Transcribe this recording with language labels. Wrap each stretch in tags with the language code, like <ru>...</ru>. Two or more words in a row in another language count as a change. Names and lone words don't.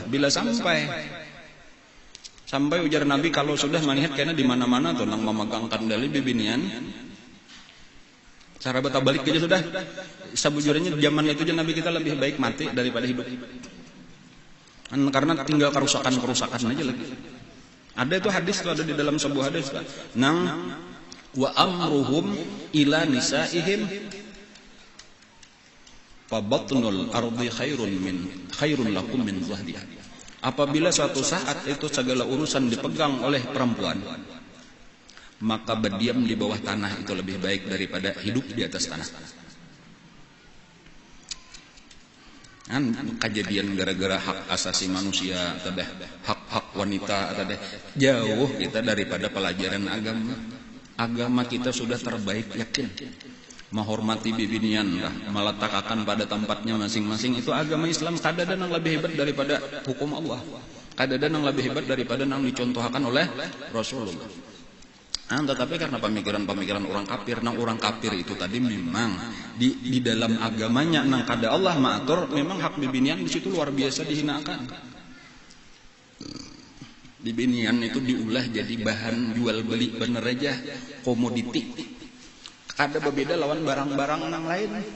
<bjn>Bila sampai ujar Nabi kalau sudah melihat karena di mana-mana tuh nang memegang kendali bibinian, cara betah balik aja sudah.</bjn> <id>Sebujurnya zaman itu Nabi kita lebih baik mati daripada hidup.</id> <bjn>Karena tinggal kerusakan aja lagi. Ada itu hadis itu ada di dalam sebuah hadis nang</bjn> <ar>وأمرهم إلى نسائهم فبطن الأرض خير لكم من ظهرها.</ar> <id>Apabila suatu saat itu segala urusan dipegang oleh perempuan, maka berdiam di bawah tanah itu lebih baik daripada hidup di atas tanah. Kejadian gara-gara hak asasi manusia atau hak wanita atau jauh kita daripada pelajaran agama kita sudah terbaik, yakin menghormati bibinian lah, meletakkan pada tempatnya masing-masing, itu agama Islam.</id> <bjn>Kada ada yang lebih hebat daripada hukum Allah, kada ada yang lebih hebat daripada yang dicontohkan oleh Rasulullah. Tetapi karena pemikiran orang kafir itu tadi memang di dalam agamanya nang kada Allah maatur, memang hak bibinian di situ luar biasa dihinakan. Bibinian itu diulah jadi bahan jual beli, bener aja komoditi. Kada berbeda lawan barang-barang nang lain.</bjn>